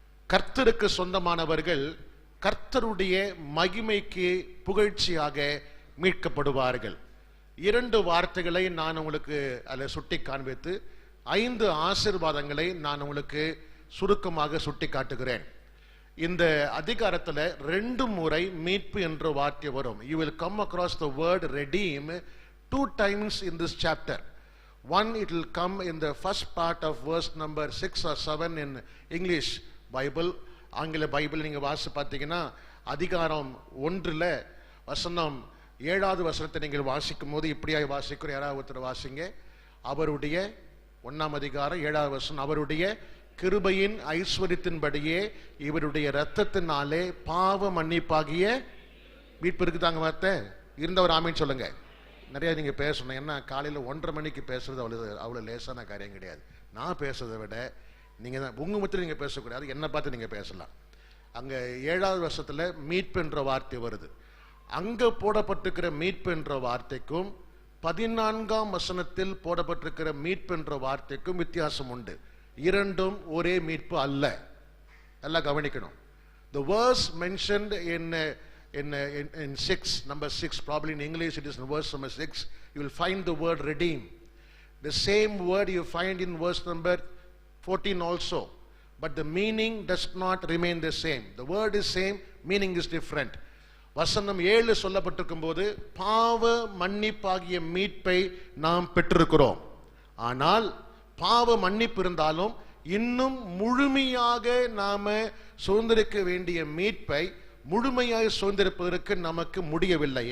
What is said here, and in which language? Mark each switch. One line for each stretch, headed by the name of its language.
Tamil: கர்த்தருக்கு சொந்தமானவர்கள் கர்த்தருடைய மகிமைக்கு புகழ்ச்சியாக மீட்கப்படுவார்கள். இரண்டு வார்த்தைகளை நான் உங்களுக்கு அதில் சுட்டி காண்பித்து 5 ஆசீர்வாதங்களை நான் உங்களுக்கு சுருக்கமாக சுட்டி காட்டுகிறேன். இந்த அதிகாரத்தில் 2 முறை மீட்பு என்ற வார்த்தை வரும்.
English: You will come across the word redeem 2 times in this chapter. One, it will come in the first part of verse number 6 or 7 in English Bible.
Tamil: ஆங்கில பைபிள் நீங்க வாசி பார்த்தீங்கன்னா அதிகாரம் 1ல் வசனம் 7வது வசனத்தை நீங்கள் வாசிக்கும் போது இப்படியாய் வாசிக்கிறோம். யாராவது ஒருத்தர் வாசிங்க. அவருடைய 1ஆம் அதிகாரம் 7வது வசனம், அவருடைய கிருபையின் ஐஸ்வரியத்தின்படியே இவருடைய இரத்தத்தினாலே பாவ மன்னிப்பாகிய மீட்பு இருக்குதாங்க. வார்த்தை இருந்தவர் ஆமீன் சொல்லுங்க. நிறைய நீங்க பேசணும். என்ன காலையில் 1:30 மணிக்கு பேசுறது அவ்வளோ லேசான காரியம் கிடையாது. நான் பேசுறதை விட நீங்க தான் உங்க மத்தியில் நீங்க பேசக்கூடாது, என்னை பார்த்து நீங்க பேசலாம். அங்க 7வது வருஷத்துல மீட்பு என்ற வார்த்தை வருது. அங்க போடப்பட்டிருக்கிற மீட்பு என்ற வார்த்தைக்கும் 14ஆம் வசனத்தில் போடப்பட்டிருக்கிற மீட்பு என்ற வார்த்தைக்கும் வித்தியாசம் உண்டு. இரண்டும் ஒரே மீட்பு அல்ல. எல்லாம் கவனிக்கணும்.
English: The verse mentioned in 6, number 6, probably in English it is in verse number 6, you will find the word redeem. The same word you find in verse number 14 also, but the meaning does not remain the same. The word is same, meaning is different.
Tamil: வசனம் 7 சொல்லப்பட்டிருக்கும் போது பாவ மன்னிப்பாகிய மீட்பை நாம் பெற்றிருக்கிறோம். ஆனால் பாவ மன்னிப்பு இருந்தாலும் இன்னும் முழுமையாக நாம சுதந்திரிக்க வேண்டிய மீட்பை முழுமையாக சுதந்திரிப்பதற்கு நமக்கு முடியவில்லை.